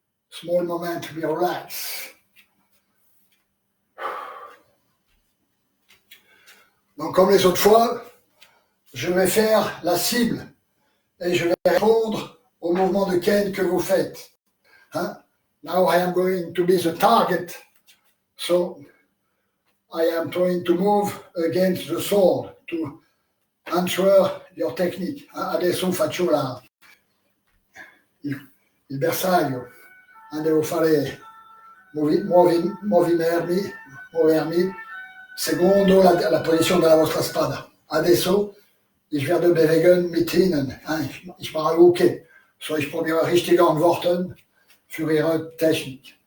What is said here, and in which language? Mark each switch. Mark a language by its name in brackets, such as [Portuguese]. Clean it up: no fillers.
[English] Small moment to be relaxed. [French] Donc, comme les autres fois, je vais faire la cible et je vais répondre au mouvement de Ken que vous faites. [English] Now I am going to be the target, so I am trying to move against the sword to answer your technique. [Italian] Adesso faccio il bersaglio. Devo fare muovermi secondo la posizione della vostra spada. [German] Adesso, ich werde bewegen mit Ihnen. Ich mache okay. So, ich probiere richtige Antworten für Ihre Technik.